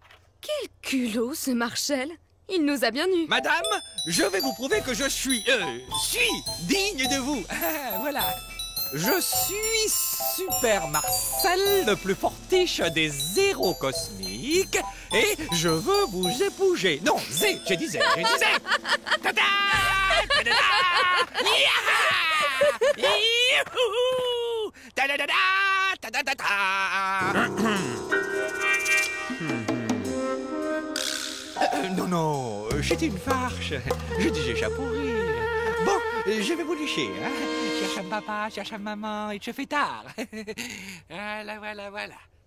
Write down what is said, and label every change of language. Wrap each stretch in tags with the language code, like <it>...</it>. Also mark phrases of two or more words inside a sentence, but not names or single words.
<fr>Quel culot, ce Marshall. Il nous a bien eus. Madame, je vais vous prouver que je suis digne de vous. Voilà. Je suis Super Marcel, le plus fortiche des héros cosmiques, et je veux vous épouser. Non, j'ai dit zé. Tada! Tada! Yaha! Youhou! Tadadada! Tadadada! Non, c'était une farce. Je disais ça pour rire. Bon, je vais vous lécher, hein. Cherche un papa, cherche un maman, il se fait tard. Voilà.</fr>